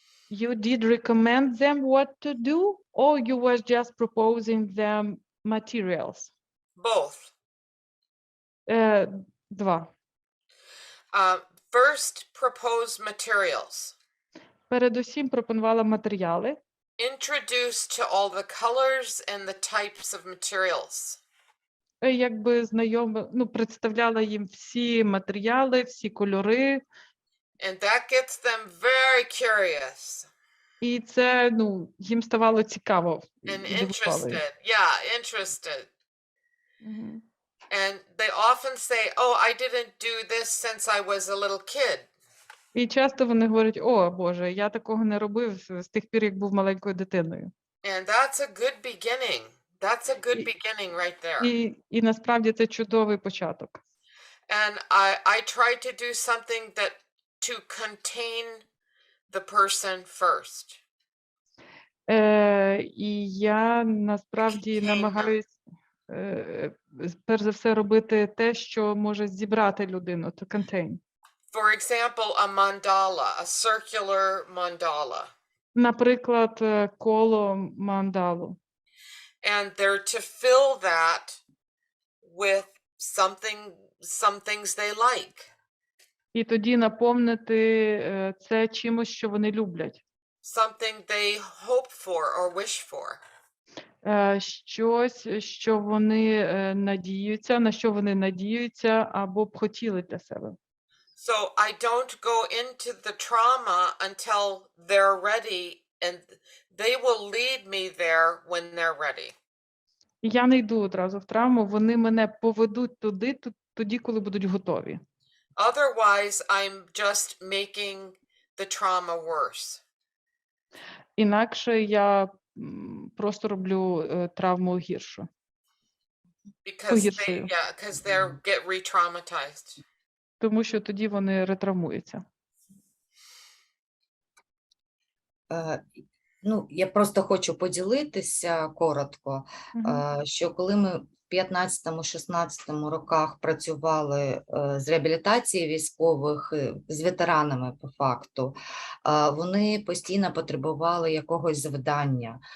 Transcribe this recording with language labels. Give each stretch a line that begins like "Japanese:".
English: You did recommend them what to do, or you was just proposing them materials? Both.
Ukrainian: Два.
English: First, propose materials.
Ukrainian: Передусім пропонувала матеріали.
English: Introduce to all the colors and the types of materials.
Ukrainian: Якби представляла їм всі матеріали, всі кольори.
English: And that gets them very curious.
Ukrainian: І це, їм ставало цікаво.
English: And interested. Yeah, interested. And they often say, oh, I didn't do this since I was a little kid.
Ukrainian: І часто вони говорять, о, Боже, я такого не робив з тих пір, як був маленькою дитиною.
English: And that's a good beginning. That's a good beginning right there.
Ukrainian: І насправді це чудовий початок.
English: And I try to do something that to contain the person first.
Ukrainian: І я насправді намагаюсь перш за все робити те, що може зібрати людину,
English: to contain. For example, a mandala, a circular mandala.
Ukrainian: Наприклад, коло мандалу.
English: And they're to fill that with some things they like.
Ukrainian: І тоді наповнити це чимось, що вони люблять.
English: Something they hope for or wish for.
Ukrainian: Щось, що вони надіються, на що вони надіються або б хотіли для себе.
English: So I don't go into the trauma until they're ready, and they will lead me there when they're ready.
Ukrainian: І я не йду одразу в травму, вони мене поведуть туди, тоді, коли будуть готові.
English: Otherwise, I'm just making the trauma worse.
Ukrainian: Інакше я просто роблю травму гіршу. Погіршую.
English: Because they get re-traumatized.
Ukrainian: Тому що тоді вони ретравмуються. Ну, я просто хочу поділитися коротко, що коли ми в 15-16 роках працювали з реабілітації військових, з ветеранами по факту, вони постійно потребували якогось завдання.